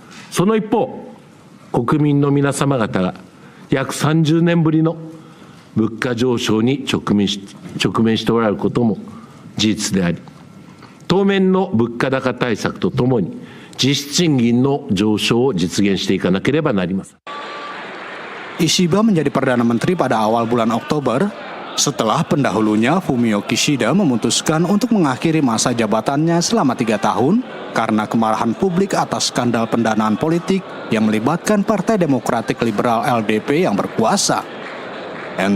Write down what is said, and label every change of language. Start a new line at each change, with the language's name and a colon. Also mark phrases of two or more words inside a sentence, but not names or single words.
Japanese: その一方、国民の皆様方が約30年ぶりの物価上昇に直面しておられることも事実であり、当面の物価高対策とともに実質賃金の上昇を実現していかなければなりません。
Indonesian: Ishiba menjadi Perdana Menteri pada awal bulan Oktober setelah pendahulunya Fumio Kishida memutuskan untuk mengakhiri masa jabatannya selama 3 tahun karena kemarahan publik atas skandal pendanaan politik yang melibatkan Partai Demokratik Liberal LDP yang berkuasa.